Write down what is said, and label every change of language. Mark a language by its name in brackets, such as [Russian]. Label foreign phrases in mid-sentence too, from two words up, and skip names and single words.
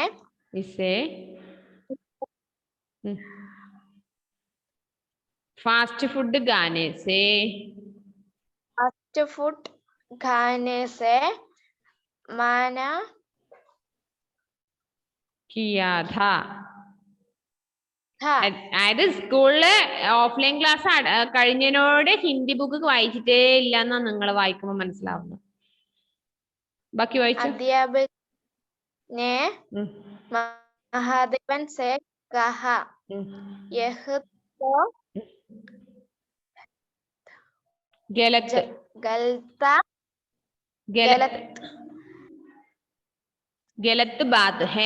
[Hindi] इसे फास्ट फूड खाने से मना किया था. [Malayalam] അതായത് സ്കൂളില് [English] offline class [Malayalam] കഴിഞ്ഞതിനോട് [English] Hindi book [Malayalam] വായിച്ചിട്ടേ ഇല്ലെന്നാ നിങ്ങൾ വായിക്കുമ്പോ മനസ്സിലാവുന്നത്. ബാക്കി വായിച്ചു. [Hindi] अध्यापकने महादेवन से कहा, यह तो गलत बात है.